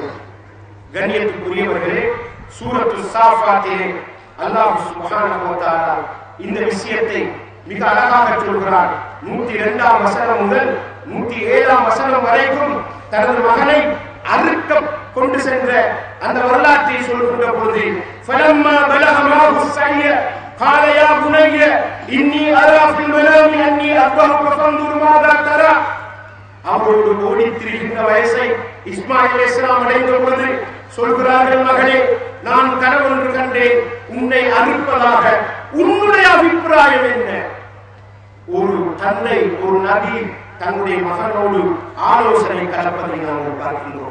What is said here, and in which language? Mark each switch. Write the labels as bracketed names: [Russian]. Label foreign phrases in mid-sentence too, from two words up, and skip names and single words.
[Tamil] கண்ணியத்துக்குரியவர்களே, சூரத்து சாஃபாத்திலே அல்லாஹ் [Arabic] سبحانه وتعالى [Tamil] இந்த விஷயத்தை மிக அழகாக சொல்கிறார். 102ஆம் வசனம் முதல் 107ஆம் வசனம் வரைக்கும் தனது மகனை அறுக்க கொண்டு சென்ற அந்த வரலாற்றை சொல்கின்ற பொழுது [Arabic] فلما بلغ معه السعي قال يا بني إني أرى في المنام أني أذبحك فانظر ماذا ترى. [Tamil] அவரோடு ஓடி திரிகின்ற வயசை இஸ்மாயில் அலைஹிஸ்ஸலாம் அடைந்த பொழுது சொல்கிறார்கள், மகளே, நான் கனவொன்று கண்டேன், உன்னை அறுப்பதாக, உன்னுடைய அபிப்பிராயம் என்ன? ஒரு தந்தை, ஒரு நபி தன்னுடைய மகனோடு ஆலோசனை கலப்பதை நாங்கள் பார்க்கின்றோம்.